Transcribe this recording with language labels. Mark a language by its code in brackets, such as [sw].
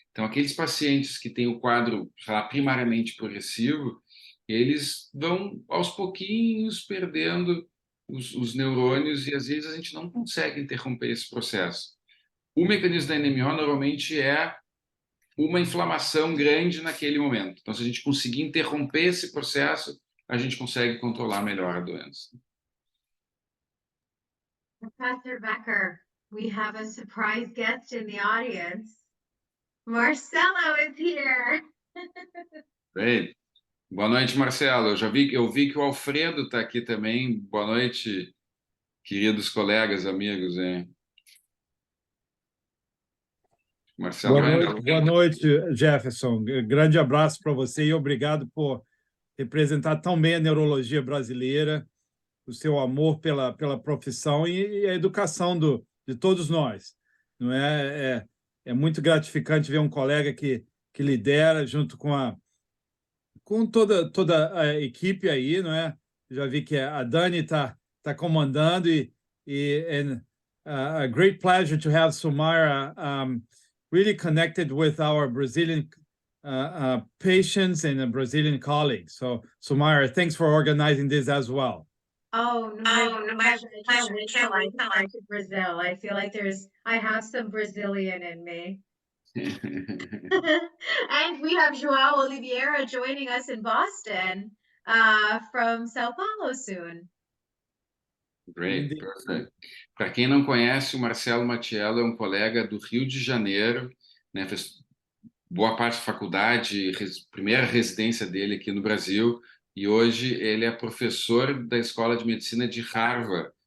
[pt] Então, aqueles pacientes que têm o quadro, sei lá, primariamente progressivo, eles vão, aos pouquinhos, perdendo os neurônios e, às vezes, a gente não consegue interromper esse processo. O mecanismo da NMO, normalmente, é uma inflamação grande naquele momento. Então, se a gente conseguir interromper esse processo, a gente consegue controlar melhor a doença. [en] Professor Becker, we have a surprise guest in the audience. Marcelo is here. Great. [pt] Boa noite, Marcelo. Eu vi que o Alfredo está aqui também. Boa noite, queridos colegas, amigos, hein? Marcelo vai entrar. Boa noite, Jefferson. Grande abraço para você e obrigado por representar tão bem a neurologia brasileira, o seu amor pela profissão e a educação de todos nós. Não é muito gratificante ver um colega que lidera junto com toda a equipe aí, não é? Já vi que a Dani tá comandando [en] and a great pleasure to have Sumaira really connected with our Brazilian patients and Brazilian colleagues. So Sumaira, thanks for organizing this as well. Oh, my pleasure. I can't wait till I come back to Brazil. I feel like I have some Brazilian in me. And we have João Oliveira joining us in Boston, from São Paulo soon. Great, perfect. [pt] Para quem não conhece, o Marcelo Mattiello é um colega do Rio de Janeiro, né? Fez boa parte da faculdade, primeira residência dele aqui no Brasil, e hoje ele é professor da Escola de Medicina de Harvard,